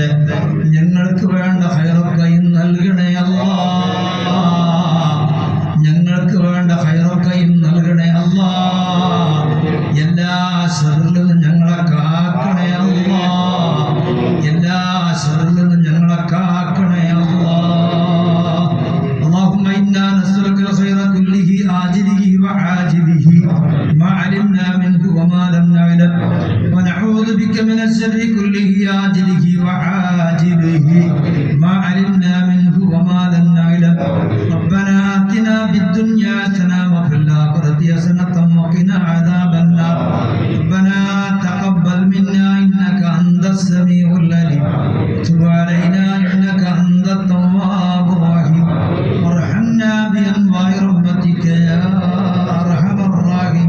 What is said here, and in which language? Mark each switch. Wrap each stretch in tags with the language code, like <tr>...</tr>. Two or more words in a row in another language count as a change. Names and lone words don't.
<ml>ഞങ്ങൾക്ക് വേണ്ട ഖൈറൊക്കെയും നൽകണേ അല്ലാ. ഞങ്ങൾക്ക് വേണ്ട ഖൈറൊക്കെയും നൽകണേ അല്ലാ. എല്ലാ ശർറിൽ നിന്നും ഞങ്ങളെ കാക്കണേ അല്ലാ. എല്ലാ ശർറിൽ നിന്നും ഞങ്ങളെ കാക്കണേ അല്ലാ.</ml> <ar>اللهم إنا نسألك الخير كله عاجله وعاجله ما علمنا منه وما لم نعلم ونعوذ بك من الشر كله عاجله وعاجله ما علمنا منه وما لم نعلم ربنا آتنا في الدنيا حسنة وفي الآخرة حسنة وقنا عذاب النار ربنا تقبل منا إنك أنت السميع العليم وتب علينا إنك أنت التواب الرحيم وارحمنا بأنواع رحمتك يا أرحم الراحمين.</ar>